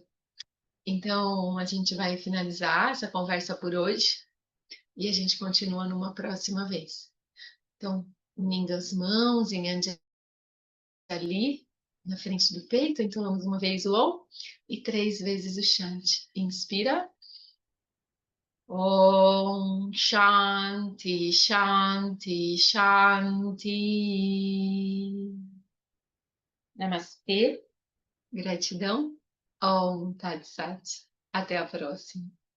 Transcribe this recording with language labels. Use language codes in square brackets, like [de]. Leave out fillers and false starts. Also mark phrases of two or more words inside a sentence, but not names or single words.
[pt] Então, a gente vai finalizar essa conversa por hoje e a gente continua numa próxima vez. Então, unindo as mãos em Anjali, na frente do peito, entonamos uma vez o Om e 3 vezes o Shanti. Inspira. [sa] Om Shanti, Shanti, Shanti. Namastê. Gratidão. Om Tat Sat. [pt] Até a próxima.